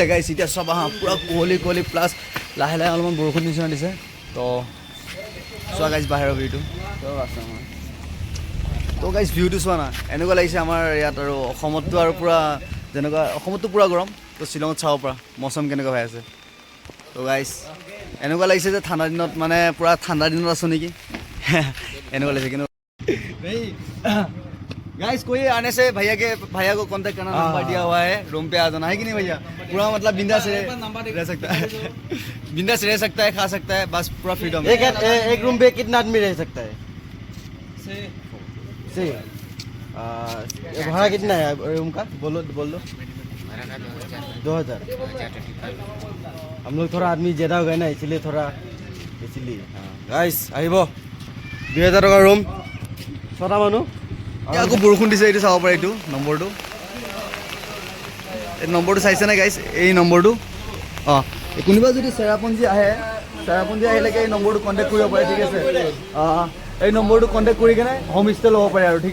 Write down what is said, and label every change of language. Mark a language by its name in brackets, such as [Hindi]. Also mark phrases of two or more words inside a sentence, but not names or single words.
[Assamese] গাইস এতিয়া চব আহা পুৰা কোহলি কোহলি প্লাছ লাহে লাহে অলপমান বৰষুণ নিচিনা দিছে তো চোৱা গাইস বাহিৰৰ ভিউটো তো আছে আমাৰ তো গাইস ভিউটো চোৱা না এনেকুৱা লাগিছে আমাৰ ইয়াত আৰু অসমততো আৰু পুৰা যেনেকুৱা অসমততো পুৰা গৰম তো শ্বিলঙত চাব পৰা মৌচম কেনেকুৱা হৈ আছে তো গাইস এনেকুৱা লাগিছে যে ঠাণ্ডা দিনত মানে পুৰা ঠাণ্ডা দিনত আছো নেকি এনেকুৱা লাগিছে কিন্তু [Hindi] गाइस कोई आने से भैया को कांटेक्ट करना नंबर दिया हुआ है रूम पे आ जाना है कि नहीं भैया पूरा मतलब बिंदास रह सकता है बिंदास रह सकता है खा सकता है बस पूरा फ्रीडम एक रूम पे कितना आदमी रह सकता है से भाड़ा कितना है रूम का बोल दो 2000 हम लोग थोड़ा आदमी ज़्यादा हो गए ना इसलिए थोड़ा गाइस আহিব 2000 টকা रूम [Assamese] ছটা মানুহ আকৌ বৰষুণ দিছে এইটো চাব পাৰে এইটো নম্বৰটো এই নম্বৰটো চাইছে নে গাইছ এই নম্বৰটো অঁ কোনোবা যদি চেৰাপুঞ্জী আহিলেকে এই নম্বৰটো কণ্টেক্ট কৰিব পাৰে ঠিক আছে এই নম্বৰটো কণ্টেক্ট কৰি কেনে [English] home stay [Assamese] ল'ব পাৰে আৰু ঠিক